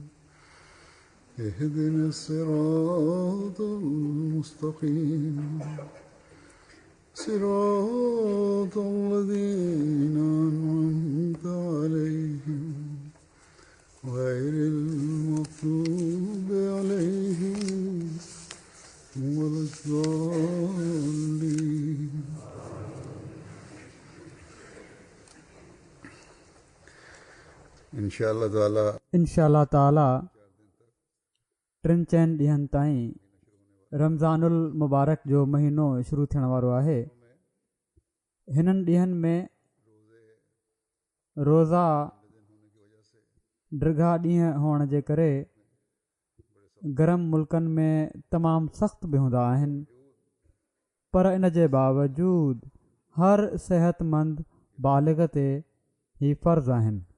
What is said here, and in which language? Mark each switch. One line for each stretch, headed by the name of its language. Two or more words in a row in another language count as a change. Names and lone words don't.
Arabic: اهدنا الصراط المستقيم صراط الذين أنعمت عليهم غير المغضوب عليهم ولا الضالين. إن شاء الله تعالى
Sindhi: टिनि चइनि ॾींहंनि ताईं रमज़ानुल मुबारक जो महीनो शुरू थियण वारो आहे। हिननि ॾींहंनि में रोज़ा ड्रिघा ॾींहं हुअण जे करे गरम मुल्कनि में तमामु सख़्तु बि हूंदा आहिनि, पर इन जे बावजूद हर सिहतमंद बालिग़ ते ही फ़र्ज़ आहिनि।